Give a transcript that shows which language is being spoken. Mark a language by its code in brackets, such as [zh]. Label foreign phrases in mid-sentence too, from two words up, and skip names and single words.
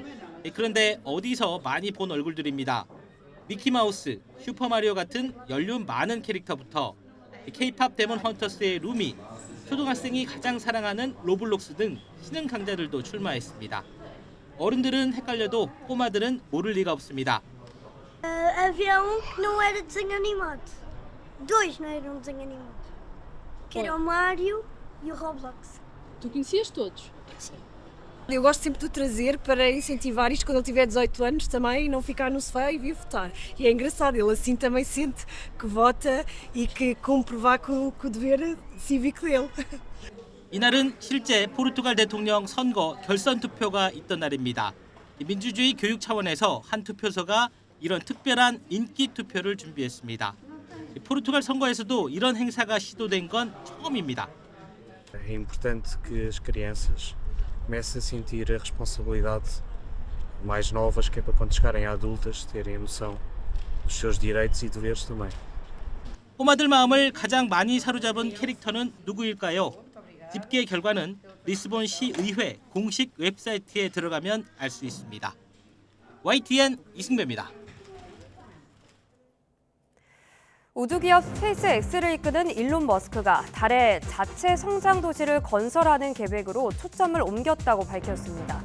[ko] 그런데 어디서 많이 본 얼굴들입니다. 미키마우스, 슈퍼마리오 같은 연륜 많은 캐릭터부터 K-팝 데몬 헌터스의 루미, 초등학생이 가장 사랑하는 로블록스 등 신흥 강자들도 출마했습니다. 어른들은 헷갈려도 꼬마들은 모를 리가 없습니다. [pt] Havia que não era desenho animado. Dois não eram desenho animado. Que era o Mario e o Roblox. Tu conhecias todos? Sim. Eu gosto sempre de o trazer para incentivar isto quando ele tiver 18 anos também e não ficar no sofá e vir votar. E é engraçado, ele assim também sente que vota e que comprovar com o dever cívico dele. [ko] 이날은 실제 포르투갈 대통령 선거 결선 투표가 있던 날입니다. 민주주의 교육 차원에서 한 투표소가 이런 특별한 인기 투표를 준비했습니다. 포르투갈 선거에서도 이런 행사가 시도된 건 처음입니다. [pt] É importante que as crianças comecem a sentir a responsabilidade mais novas, que é para quando chegarem a adultas terem a noção dos seus direitos e deveres também. [ko] 꼬마들 마음을 가장 많이 사로잡은 캐릭터는 누구일까요? 집계 결과는 리스본 시의회 공식 웹사이트에 들어가면 알 수 있습니다. YTN 이승배입니다. 우주기업 스페이스X를 이끄는 일론 머스크가 달에 자체 성장 도시를 건설하는 계획으로 초점을 옮겼다고 밝혔습니다.